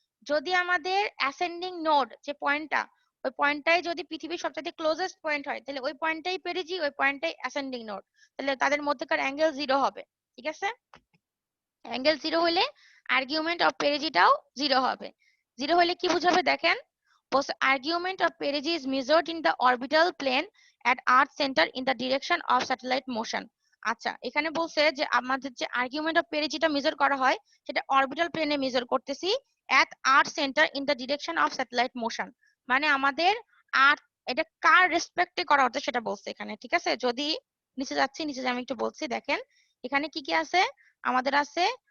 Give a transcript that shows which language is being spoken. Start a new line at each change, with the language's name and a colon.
Bangla: যদি আমাদের ascending node যে পয়েন্টটা, ওই পয়েন্টটাই যদি পৃথিবীর সবচেয়ে ক্লোজেস্ট পয়েন্ট হয় তাহলে ওই পয়েন্টটাই পেরিজি, ওই পয়েন্টটাই অ্যাসেন্ডিং নোড, তাহলে তাদের মধ্যকার অ্যাঙ্গেল জিরো হবে, ঠিক আছে? অ্যাঙ্গেল জিরো হলে আর্গুমেন্ট অফ পেরিজিটাও জিরো হবে। জিরো হলে কি বুঝাবে দেখেন,
English: argument of perigee is measured in the orbital plane at earth center in the direction of satellite motion।
Bangla: আচ্ছা, এখানে বলছে যে আমাদের যে আর্গুমেন্ট অফ পেরিজিটা মেজার করা হয় সেটা অরবিটাল প্লেনে মেজার করতেছি
English: at earth center in the direction of satellite motion,
Bangla: মানে আমাদের আর্থ এটা কার রেসপেক্টে করা হচ্ছে সেটা বলছে এখানে, ঠিক আছে? যদি নিচে যাচ্ছি, নিচে আমি একটু বলছি, দেখেন এখানে কি কি আছে, আমাদের আছে